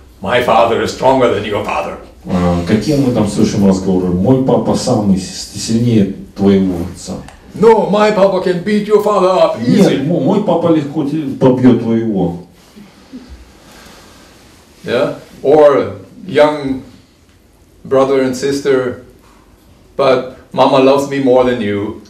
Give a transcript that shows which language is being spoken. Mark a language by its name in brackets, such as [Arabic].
[English] My father is stronger than your father. [Russian] Какие мы там слышим разговоры? Мой папа самый сильнее твоего отца. [English] No, my papa can beat your father up easy. [Russian] Нет, мой папа легко побьет твоего. [English] Yeah? Or young brother and sister, but mama loves me more than you.